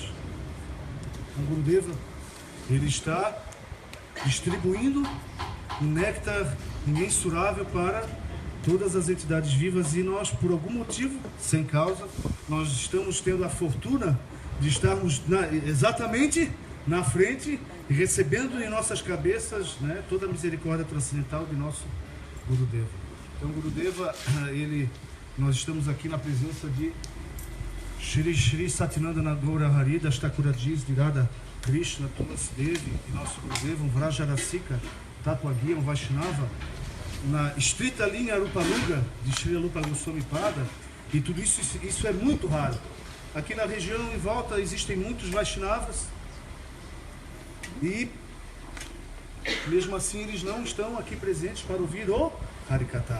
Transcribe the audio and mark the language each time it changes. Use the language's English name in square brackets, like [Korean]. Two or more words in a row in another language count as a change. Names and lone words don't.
[Portuguese] O Gurudeva, ele está distribuindo um néctar imensurável para todas as entidades vivas e nós, por algum motivo, sem causa, nós estamos tendo a fortuna de estarmos exatamente na frente e recebendo em nossas cabeças, né, toda a misericórdia transcendental de nosso Gurudeva. Então, Gurudeva, nós estamos aqui na presença de Shri Shri Satyananda Gaura Hari, das Thakuradis de Radha Krishna, Tulasi Devi, e nosso Gurudeva, um Vrajarasika, Tatuagya, um Vaishnava, na estrita linha Rupanuga de Shri Rupa Goswami Pada, E tudo isso é muito raro. Aqui na região em volta existem muitos Vaishnavas e mesmo assim eles não estão aqui presentes para ouvir o Harikatha.